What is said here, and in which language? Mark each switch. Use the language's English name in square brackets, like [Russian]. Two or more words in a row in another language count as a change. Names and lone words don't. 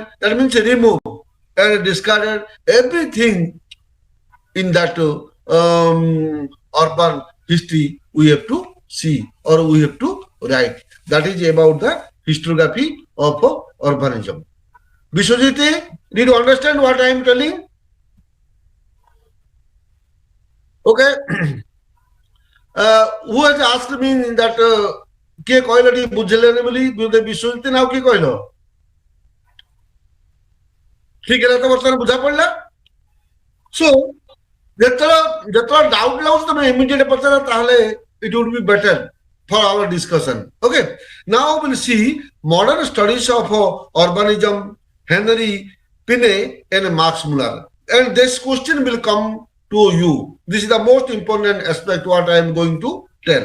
[English] That means remove and discarded everything in that urban history we have to see or we have to write. That is about the historiography of urbanism. Vishwajit, did you understand what I am telling? Okay. Who has asked me that [Odia] କିଏ କହିଲ ଟିକେ ବୁଝିଲେନି ବୋଲି ବିଶ୍ୱଜିତ ନା ଆଉ କିଏ କହିଲ ଠିକ ହେଲା ତ ବର୍ତ୍ତମାନ ବୁଝା ପଡିଲା ସୋ ଯେତେବେଳେ ଡାଉଟ ଲାଗୁଛି ତମେ ଇମିଡିଏଟ ପଚାର ତାହେଲେ [English] it would be better for our discussion. Okay, now we'll see modern studies of urbanism, Henry Pinay and Max Muller. And this question will come to you. This is the most important aspect what I am going to tell.